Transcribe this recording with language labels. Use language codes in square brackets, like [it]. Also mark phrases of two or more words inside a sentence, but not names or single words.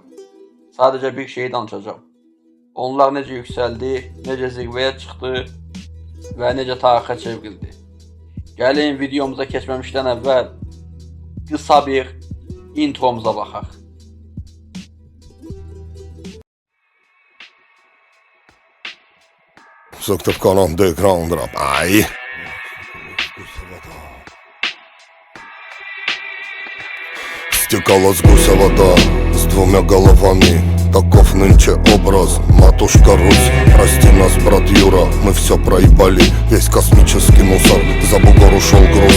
[az] Sadəcə bir şey danışacağım. Onlar necə yüksəldi, necə zirvəyə çıxdı və necə tarixə çevrildi. Gəlin videomuza keçməmişdən əvvəl qısa bir intromuza baxaq. Söktüp kalan dekran drap. Ay. [ru] Стекала с гуся вода с двумя головами. Таков нынче образ, матушка Русь. Прости нас, брат Юра, мы все проебали. Весь космический мусор, за бугор ушел груз.